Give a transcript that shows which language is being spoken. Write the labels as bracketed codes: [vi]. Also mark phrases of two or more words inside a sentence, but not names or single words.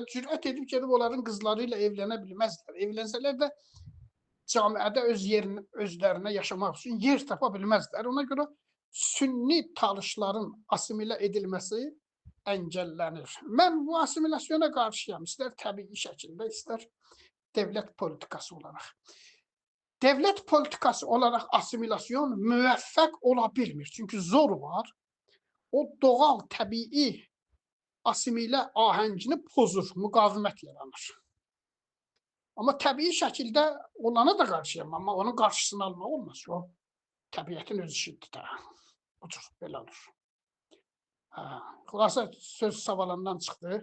[az] Cürət edib gedib onların qızları ilə evlənə bilməzlər. Evlənsələr də camiədə özlərinə yaşamaq üçün yer tapa bilməzlər. Ona görə sünni talışların asimilə edilməsi əngəllənir. Mən bu asimilasyona qarşıyam. İstər təbii şəkildə, istər [tr] devlet politikası olarak. Devlet politikası olarak [az] asimilasyon müvəffəq ola bilmir. Çünkü zor var. O doğal, təbii asimilə ahəngini pozur, müqavimət yaranır. Amma təbii şəkildə olana da qarşıyam, amma onun qarşısını almaq olmaz. O təbiətin öz işidir də. Bu cür belə olur. Xülasə söz savalandan çıxdı.